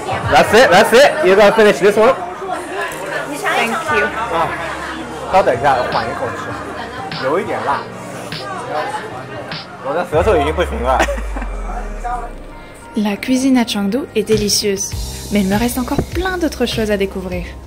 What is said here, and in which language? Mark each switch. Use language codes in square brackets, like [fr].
[en] That's it. You're gonna finish this one. Thank you. [zh] 稍等一下，缓一口吃，有一点辣。我的舌头已经不行了。 [fr] La cuisine à Chengdu est délicieuse, mais il me reste encore plein d'autres choses à découvrir.